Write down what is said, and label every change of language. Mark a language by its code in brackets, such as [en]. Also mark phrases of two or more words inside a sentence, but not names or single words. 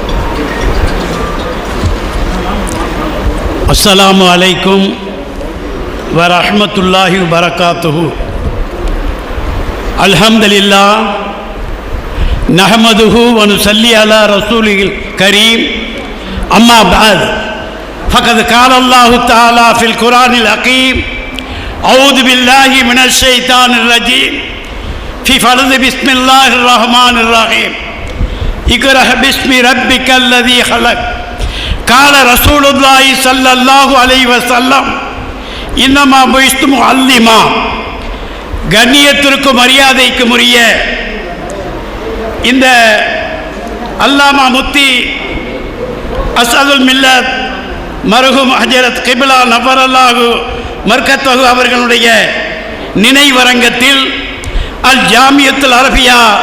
[ar] السلام عليكم ورحمة الله وبركاته. الحمد لله نحمده ونصلي على رسوله الكريم. أما بعد فقد قال الله تعالى في القرآن الحكيم أعوذ بالله من الشيطان الرجيم في فرض بسم الله الرحمن الرحيم اقرأ باسم ربك الذي خلق قال رسول الله صلى الله عليه وسلم إنما بعثت معلما. [ta] கண்ணியத்திற்கும் மரியாதைக்கும் உரிய இந்த அல்லாமா முஃப்தி அஸ்அதுல் மில்லத் மர்ஹூம் ஹஜரத் கிப்லா [ar] نوّر الله مرقده [ta] அவர்களுடைய நினைவரங்கத்தில் அல் ஜாமியத்துல் அரபியா